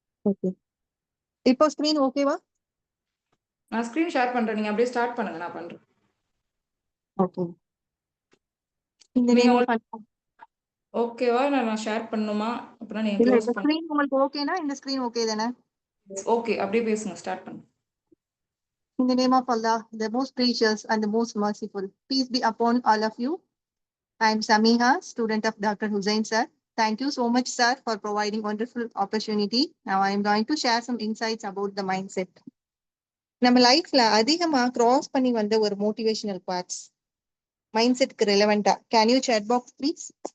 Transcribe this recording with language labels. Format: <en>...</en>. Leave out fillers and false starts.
<ta>Okay. இப்போ screen ஓகேவா? நான் ஸ்கிரீன் ஷேர் பண்றேன். நீங்க அப்படியே ஸ்டார்ட் பண்ணுங்க. நான் பண்றேன். ஓகே. இந்த நீங்க</ta> <en>name of</en> <ta>ஓகேவா? நான் ஷேர் பண்ணணுமா? அப்புறம் நீங்க இல்ல,</ta> <en>close</en> <ta>இந்த பண்ணு. ஸ்கிரீன் உங்களுக்கு ஓகேனா இந்த ஸ்கிரீன் ஓகே தானே? ஓகே, அப்படியே பேசுங்க. ஸ்டார்ட் பண்ணுங்க.</ta> <en>In the name of Allah, the most precious and the most merciful, peace be upon all of you. I am Samiha, student of Dr. Hussain sir. Thank you so much, sir, for providing wonderful opportunity. Now I am going to share some insights about the mindset.</en> <ta>நம்ம லைஃப்ல அதிகமா cross பண்ணி வந்த ஒரு motivational parts mind செட்க்கு ரெலவெண்டா.</ta> <en>Can you chat box please?</en>